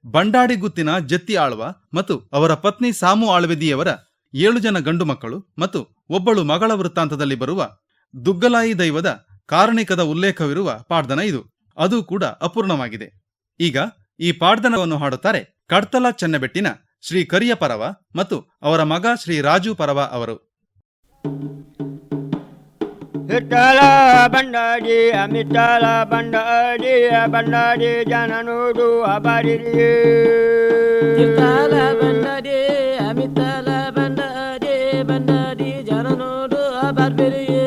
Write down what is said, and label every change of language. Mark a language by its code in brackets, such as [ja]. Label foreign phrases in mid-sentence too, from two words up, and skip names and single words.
[kn] ಬಂಡಾಡಿ ಗುತ್ತಿನ ಜತ್ತಿ ಆಳ್ವ ಮತ್ತು ಅವರ ಪತ್ನಿ ಸಾಮು ಆಳ್ವೆದಿಯವರ 7 ಜನ ಗಂಡು ಮಕ್ಕಳು ಮತ್ತು ಒಬ್ಬಳು ಮಗಳ ವೃತ್ತಾಂತದಲ್ಲಿ ಬರುವ ದುಗ್ಗಲಾಯಿ ದೈವದ ಕಾರಣಿಕದ ಉಲ್ಲೇಖವಿರುವ ಪಾಡ್ದನ ಇದು. ಅದು ಕೂಡ ಅಪೂರ್ಣವಾಗಿದೆ. ಈಗ ಈ ಪಾಡ್ದನವನ್ನು ಹಾಡುತ್ತಾರೆ ಕಡ್ತಲ ಚೆನ್ನಬೆಟ್ಟಿನ ಶ್ರೀ ಕರಿಯ ಪರವ ಮತ್ತು ಅವರ ಮಗ ಶ್ರೀ ರಾಜು ಪರವ ಅವರು. [tcy] ಹಿಟ್ಟಲ ಬಂಡಾಡಿ ಮಿಟ್ಟಲ ಬಂಡಾಡಿ ಬಂಡಾಡಿ ಜನನೂಡು ಅಬಾರಿಯೇ ಹಿಟ್ಟಲ ಬಂಡಾಡಿ ಮಿಟ್ಟಲ ಬಂಡಾಡಿ ಬಂಡಾಡಿ ಜನನೂಡು ಅಬಾರಿಯೇ